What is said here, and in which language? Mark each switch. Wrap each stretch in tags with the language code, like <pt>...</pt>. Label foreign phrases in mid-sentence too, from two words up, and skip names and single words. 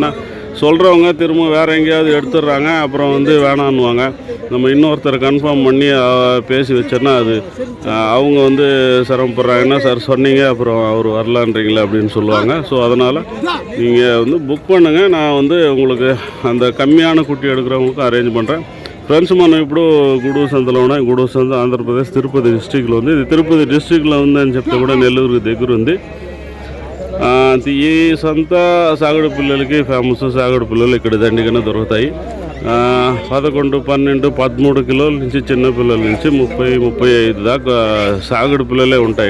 <ta>ஏன்னா சொல்கிறவங்க திரும்ப வேறு எங்கேயாவது எடுத்துடுறாங்க, அப்புறம் வந்து வேணான்னுவாங்க. நம்ம இன்னொருத்தரை கன்ஃபார்ம் பண்ணி பேசி வச்சோன்னா அது அவங்க வந்து சிரமப்படுறாங்க. என்ன சார் சொன்னீங்க, அப்புறம் அவர் வரலான்றீங்களே அப்படின்னு சொல்லுவாங்க. ஸோ அதனால் நீங்கள் வந்து புக் பண்ணுங்கள். நான் வந்து உங்களுக்கு அந்த கம்மியான குட்டி எடுக்கிறவங்களுக்கு அரேஞ்ச் பண்ணுறேன்.</ta> <te>ఫ్రెండ్స్ మనం ఇప్పుడు గూడూరు సంతలో ఉన్నాం. గూడూరు సంత ఆంధ్రప్రదేశ్ తిరుపతి డిస్ట్రిక్ట్లో ఉంది. ఇది తిరుపతి డిస్ట్రిక్ట్లో ఉందని చెప్తే కూడా నెల్లూరు దగ్గర ఉంది. ఈ సంత సాగుడు పిల్లలకి ఫేమస్. సాగుడు పిల్లలు ఇక్కడ దండిగానే దొరుకుతాయి. 11, 12, 13 కిలోల నుంచి చిన్న పిల్లల నుంచి 30, 35 దాకా సాగుడు పిల్లలే ఉంటాయి.</te>